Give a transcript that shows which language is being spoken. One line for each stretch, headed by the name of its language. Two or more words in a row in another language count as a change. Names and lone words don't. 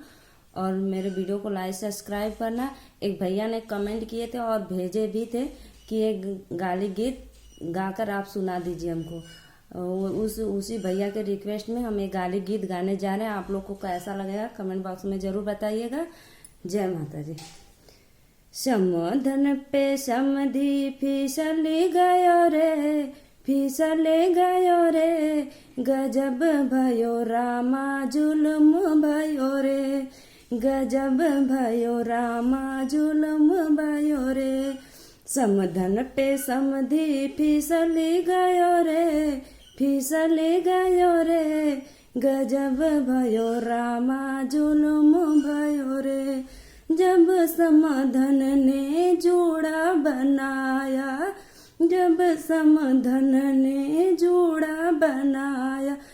Hindi: और मेरे वीडियो को
English: like subscribe
Hindi: करना। एक भैया ने कमेंट किए थे और भेजे भी थे कि एक गाली गीत गाकर आप सुना दीजिए हमको। उसी भैया के रिक्वेस्ट में हम एक गाली गीत गाने जा रहे हैं। आप लोग को कैसा लगेगा
English: comment box
Hindi: में जरूर बताइएगा। जय माता जी। समधन पे समधी फिसली गयो रे, फिसले गयो रे। गजब भयो रामा जुल्म भयो रे, गजब भयो रामा जुल्म भयो रे। समधन पे समधी फिसली गयो रे, फिसले गयो रे। गजब भयो रामा जुल्म भयो रे। जब समधन ने जोड़ा बनाया, जब समधन ने जोड़ा बनाया।